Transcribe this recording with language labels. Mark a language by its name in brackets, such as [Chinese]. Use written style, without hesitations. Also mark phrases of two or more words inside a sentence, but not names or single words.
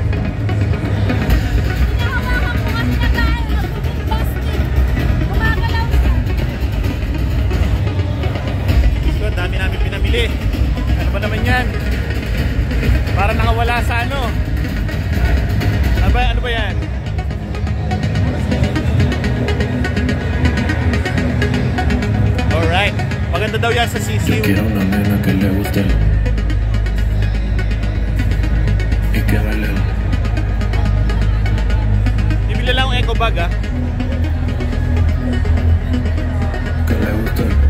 [Filipino] Dami namin pinamili. Ano ba naman yan? Para nakawala sa ano? Ano ba yan? Alright. Maganda daw yan sa sisiw. [Spanish] Quiero una nena que le guste y que baile. [Filipino] Bibili lang ang [English] eco bag, [Spanish] Que le guste.